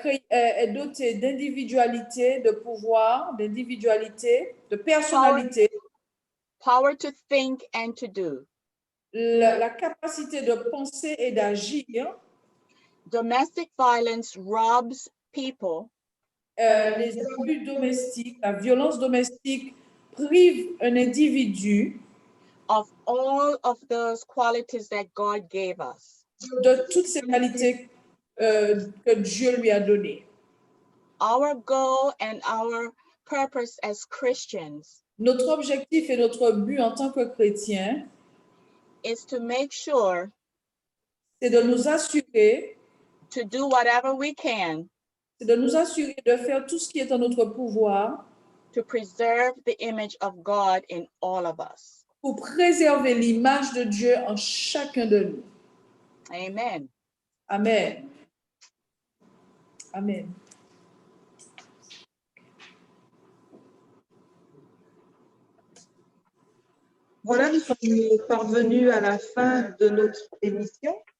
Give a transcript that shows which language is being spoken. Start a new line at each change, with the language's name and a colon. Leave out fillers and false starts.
French: est doté d'individualité, de pouvoir, d'individualité, de personnalité,
English: power to think and to do,
French: la capacité de penser et d'agir.
English: Domestic violence robs people,
French: les abus domestiques, la violence domestique prive un individu
English: of all of those qualities that God gave us.
French: De toutes ces qualités que Dieu lui a données.
English: Our goal and our purpose as Christians,
French: notre objectif et notre but en tant que chrétiens,
English: is to make sure
French: c'est de nous assurer,
English: to do whatever we can
French: c'est de nous assurer de faire tout ce qui est en notre pouvoir
English: to preserve the image of God in all of us.
French: pour préserver l'image de Dieu en chacun de nous.
English: Amen. Amen. Amen.
French: Voilà, nous sommes parvenus à la fin de notre émission.